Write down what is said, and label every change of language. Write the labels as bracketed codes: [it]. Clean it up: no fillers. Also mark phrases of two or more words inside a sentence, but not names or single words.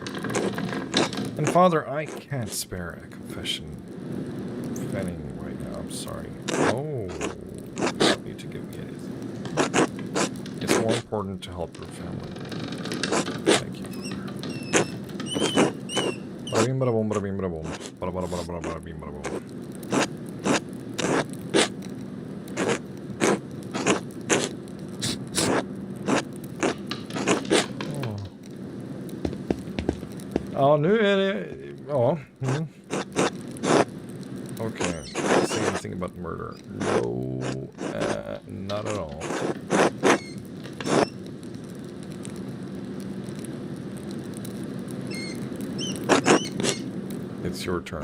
[en] And Father, I can't spare a confession fanning right now. I'm sorry. Oh, you don't need to give me anything. It's more important to help your family. Thank you, Father. Bada bing, bada boom, bada bing, bada boom. Bada bada bada bada bada bing, bada boom. [sv] Ja, nu är det... Ja. [en] Okay. Say anything about murder. No, not at all. It's your turn.